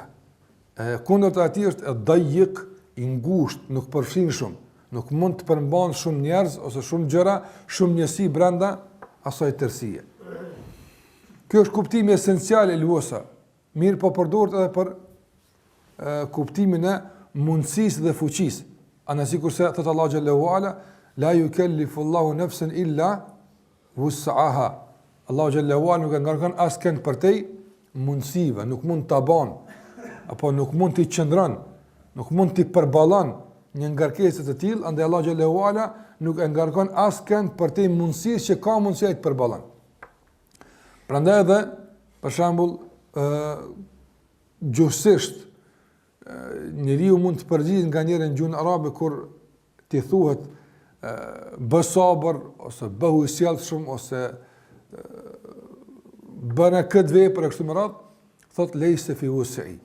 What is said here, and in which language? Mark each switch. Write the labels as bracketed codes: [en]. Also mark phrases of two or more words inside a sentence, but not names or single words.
[sq] Kundërta e tij është ad-dayiq, i ngushtë, nuk përfshin shumë, nuk mund të përmban shumë njerëz ose shumë gjëra, shumë njësi brenda asaj tërësie. Ky është kuptimi esencial i al-wasa'. Mirë po përdoret edhe për kuptimin e mundësisë dhe fuqisë. Anasi kurse thot Allah xhallahu ala, [ar] لا يكلف الله نفسا إلا وسعها. [sq] Allah xhallahu ala nuk e ngarkon askën për te mundësive, nuk mund ta bën, apo nuk mund t'i qëndron, nuk mund t'i përballon një ngarkesë të tillë, andaj Allah xhallahu ala nuk e ngarkon askën për te mundësisë që ka mundësi të përballon. Prandaj edhe, për shembull, gjuhësisht njeriu mund të përgjigjet nga njëri në gjuhën arabe kur t'i thuhet bë sabër ose bëhu i sjellshëm ose bëna këtë vepër e kështu me radhë, thot [ar] ليس في وسعي.